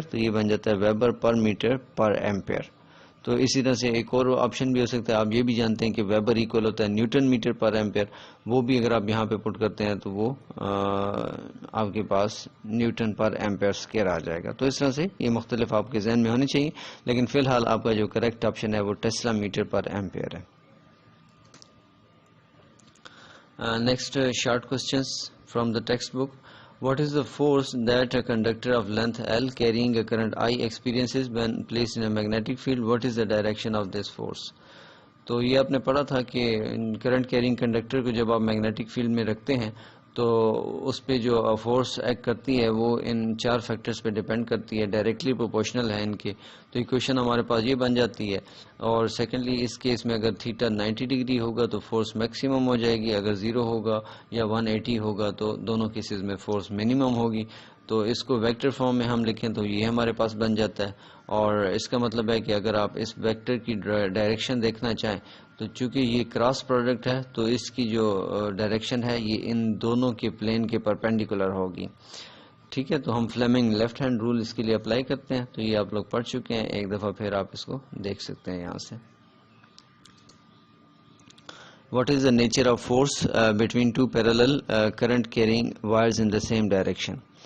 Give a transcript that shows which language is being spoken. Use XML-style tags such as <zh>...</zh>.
<ur>تو یہ بن جاتا ہے ویبر پر میٹر پر ایمپیئر. تو اسی طرح سے ایک اور آپشن بھی ہو سکتا ہے, آپ یہ بھی جانتے ہیں کہ ویبر ایکول ہوتا ہے نیوٹن میٹر پر ایمپیئر. وہ بھی اگر آپ یہاں پہ پٹ کرتے ہیں تو وہ آپ کے پاس نیوٹن پر ایمپیئر اسکوائر آ جائے گا. تو اس طرح سے یہ مختلف آپ کے ذہن میں ہونے چاہیے, لیکن فی الحال آپ کا جو کریکٹ آپشن ہے وہ ٹیسلا میٹر پر ایمپیئر ہے.</ur> <en>Next short questions from the textbook. What is the force that a conductor of length L carrying a current I experiences when placed in a magnetic field? What is the direction of this force?</en> <ur>تو یہ آپ نے پڑھا تھا کہ current carrying conductor کو جب آپ میگنیٹک فیلڈ میں رکھتے ہیں تو اس پہ جو فورس ایکٹ کرتی ہے وہ ان 4 فیکٹرز پہ ڈیپینڈ کرتی ہے, ڈائریکٹلی پروپورشنل ہے ان کے. تو ایکویشن ہمارے پاس یہ بن جاتی ہے. اور سیکنڈلی اس کیس میں اگر تھیٹا 90 ڈگری ہوگا تو فورس میکسیمم ہو جائے گی, اگر 0 ہوگا یا 180 ہوگا تو دونوں کیسز میں فورس منیمم ہوگی. تو اس کو ویکٹر فارم میں ہم لکھیں تو یہ ہمارے پاس بن جاتا ہے. اور اس کا مطلب ہے کہ اگر آپ اس ویکٹر کی ڈائریکشن دیکھنا چاہیں تو چونکہ یہ کراس پروڈکٹ ہے تو اس کی جو ڈائریکشن ہے یہ ان دونوں کے پلین کے پرپینڈیکولر ہوگی. ٹھیک ہے, تو ہم فلیمنگ لیفٹ ہینڈ رول اس کے لیے اپلائی کرتے ہیں. تو یہ آپ لوگ پڑھ چکے ہیں, ایک دفعہ پھر آپ اس کو دیکھ سکتے ہیں یہاں سے.</ur> <en>What is the nature of force between two parallel current carrying wires in the same direction?</en>